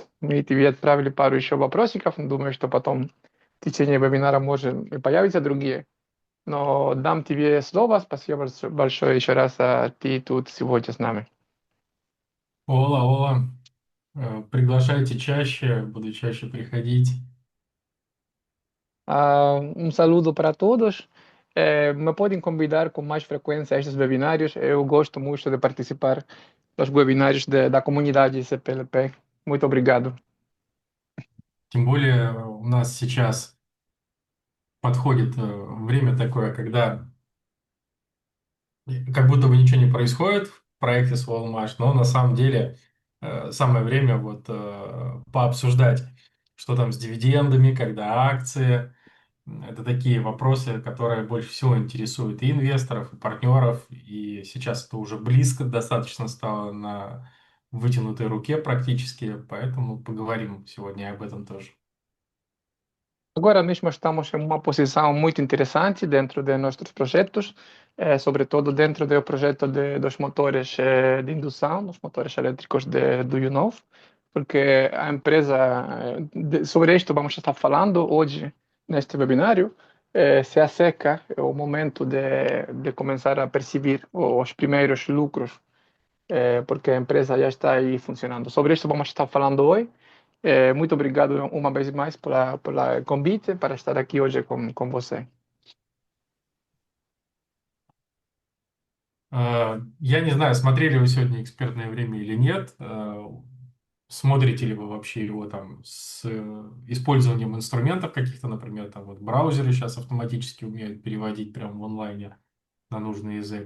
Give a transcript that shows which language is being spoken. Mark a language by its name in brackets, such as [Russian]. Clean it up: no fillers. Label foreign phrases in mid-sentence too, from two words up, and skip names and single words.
[Russian] Мы тебе отправили пару еще вопросиков. Думаю, что потом в течение вебинара, может, и появятся другие. Но дам тебе слово. Спасибо большое еще раз, ты тут сегодня с нами. Ола, Ола, приглашайте чаще, буду чаще приходить. [Spanish] Saludo para todos. [Portuguese] Me podem convidar com mais frequência a estes webinários. Eu gosto muito de participar dos webinários da comunidade CPLP. Muito obrigado. [Russian] Тем более у нас сейчас подходит время такое, когда как будто бы ничего не происходит в проекте Swallowmash, но на самом деле самое время вот пообсуждать, что там с дивидендами, когда акции. Это такие вопросы, которые больше всего интересуют и инвесторов, и партнеров. И сейчас это уже близко достаточно stало на вытянутой руке практически, поэтому поговорим сегодня об этом тоже. [Portuguese] Agora mesmo estamos em uma posição muito interessante dentro de nossos projetos, sobretudo dentro do projeto dos motores de indução, dos motores elétricos do UNOV, porque a empresa, sobre isto vamos estar falando hoje neste webinário, se acerca o momento de começar a perceber os primeiros lucros, porque a empresa já está aí funcionando. Sobre isto vamos estar falando hoje. Muito obrigado uma vez mais pela convite para estar aqui hoje com você. [Russian] Я не знаю, смотрели вы сегодня «Экспертное время» или нет. Смотрите ли вы вообще его там с использованием инструментов каких-то, например, там вот браузеры сейчас автоматически умеют переводить прямо в онлайне на нужный язык.